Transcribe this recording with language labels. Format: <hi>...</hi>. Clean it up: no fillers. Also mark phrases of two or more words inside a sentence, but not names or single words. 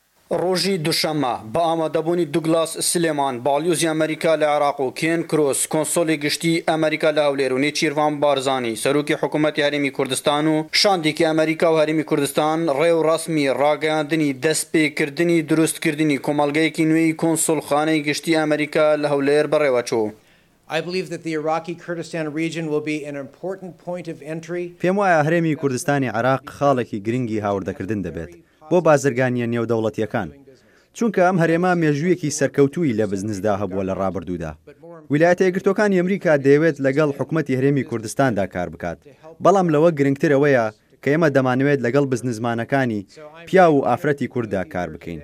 <ckb>روژی دوشەمە بە ئامادەبوونی دوگلاس سلێمان باڵیۆزی ئەمریکا لە عێراق و کێن کرۆس کۆنسۆلی گشتی ئەمریکا لە هەولێر و نێچیروان بارزانی سەرۆکی حکوومەتی هەرێمی کوردستان و شاندێکی ئەمریکا و هەرێمی کوردستان ڕێو ڕەسمی ڕاگەیاندنی دەستپێکردنی دروستکردنی کۆمەڵگەیەکی نوێی کۆنسۆلخانەی گشتی ئەمریکا لە هەولێر بەڕێوەچوو.</ckb> <en>I believe that the Iraqi Kurdistan region will be an important point of entry.</en> <ckb>پێم وایە هەرێمی کوردستانی عێراق خاڵێکی گرنگی هاوردەکردن دەبێت بۆ بازرگانیە نێودەوڵەتیەکان، چونکە ئەم هەرێما مێژوویەکی سەرکەوتووی لە بزنسدا هەبووە لە ڕابردوودا. ویلایەتە یەکگرتووەکانی ئەمریکا دەیەوێت لەگەڵ حکوومەتی هەرێمی کوردستاندا کار بکات، بەڵام لەوە گرنگترەوەیە کە ئێمە دەمانەوێت لەگەڵ بزنسمانەکانی پیا و ئافرەتی کووردا کار بکەین.</ckb>